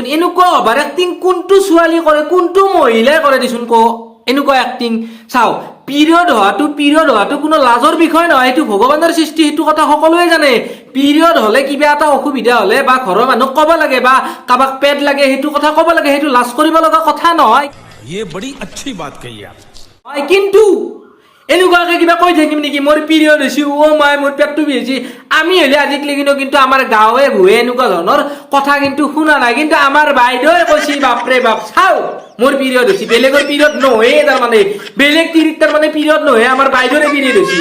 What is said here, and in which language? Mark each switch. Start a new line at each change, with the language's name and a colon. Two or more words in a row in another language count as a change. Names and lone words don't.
Assamese: এনেকুৱা
English: over acting
Assamese: কোনটো ছোৱালী কৰে, কোনটো মহিলাই কৰে দেচোন ক? এনেকুৱা এক্টিং চাও। পিৰিয়ড হোৱাটো কোনো লাজৰ বিষয় নহয়, এইটো ভগৱানৰ সৃষ্টি, সেইটো কথা সকলোৱে জানে। পিৰিয়ড হ'লে কিবা এটা অসুবিধা হ'লে বা ঘৰৰ মানুহক ক'ব লাগে, বা কাৰোবাক পেড লাগে সেইটো কথা ক'ব লাগে, সেইটো লাজ কৰিব লগা কথা নহয়।
Hindi: ये बड़ी अच्छी बात कही आप।
Assamese: কিন্তু এনেকুৱাকে কিবা কৈ থাকিম নেকি মোৰ পিৰিয়ড হৈছে, অ' মাই মোৰ পেটটো বিষাইছে? আমি হ'লে আজিকালি কিন্তু আমাৰ গাঁৱে ভূঞে এনেকুৱা ধৰণৰ কথা কিন্তু শুনা নাই, কিন্তু আমাৰ বাইদেউৱে কৈছে বাপৰে বাপ চাও মোৰ পিৰিয়ড হৈছে। বেলেগৰ পিৰিয়ড নহয়ে, তাৰমানে বেলেগ তিৰিত তাৰমানে পিৰিয়ড নহয়, আমাৰ বাইদেউৰে পিৰিয়ড হৈছে।